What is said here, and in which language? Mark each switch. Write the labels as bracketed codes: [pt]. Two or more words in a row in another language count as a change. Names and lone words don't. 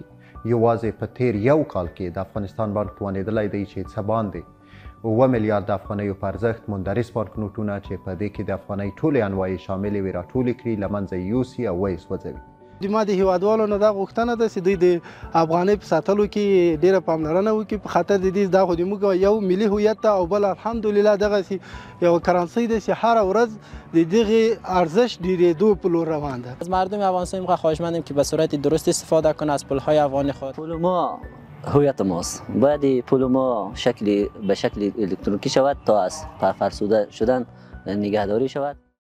[ps] یوازې په تیر یو کال کې د افغانستان بانک توانېدلی دی چې څه باندې 7 میلیارد افغانیو په ارزښت مندرس بانک نوټونه چې په دې کې د افغانۍ ټولې انواعې شاملې وي راټولې کړي له منځه یوسي او ویې سوځوي. ما د هیوادوالو نه دا غوښتنه ده چې دوی د افغانۍ په ساتلو کې ډیره پاملرنه وکړي په خاطر د دې دا خو زموږ یو ملي هویت ته او بل الحمدلله دغسې یوه کرنسۍ ده چې هره ورځ د دغې ارزش ډیرېدو په لور روان ده. [fa] از مردم افغانستان میخواه خواهشمندیم که به صورت درست استفاده کنه از پولهای افغانی خود. پول ما هویت ماست. باید پول ما به شکل الکترونیکی شود تا از فرسوده شدن نگهداری شود.